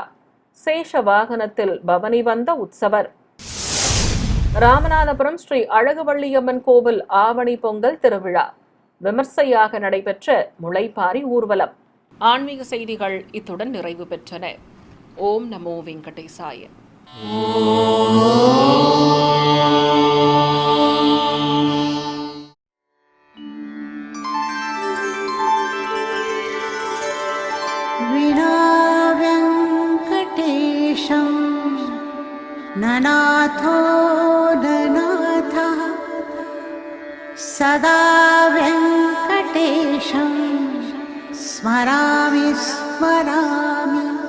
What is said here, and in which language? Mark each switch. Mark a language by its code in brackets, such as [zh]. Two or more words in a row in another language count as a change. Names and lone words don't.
[ta] சேஷ வாகனத்தில் பவனி வந்த உற்சவர். ராமநாதபுரம் ஸ்ரீ அழகுவள்ளியம்மன் கோவில் ஆவணி பொங்கல் திருவிழா. விமர்சையாக நடைபெற்ற முளைப்பாரி ஊர்வலம். ஆன்மீக செய்திகள் இத்துடன் நிறைவு பெற்றன. [sa] ॐ नमो वेङ्कटेशाय. विना वेङ्कटेशं ननाथो ननाथः सदा वेङ्कटेशं स्मरामि स्मरामि.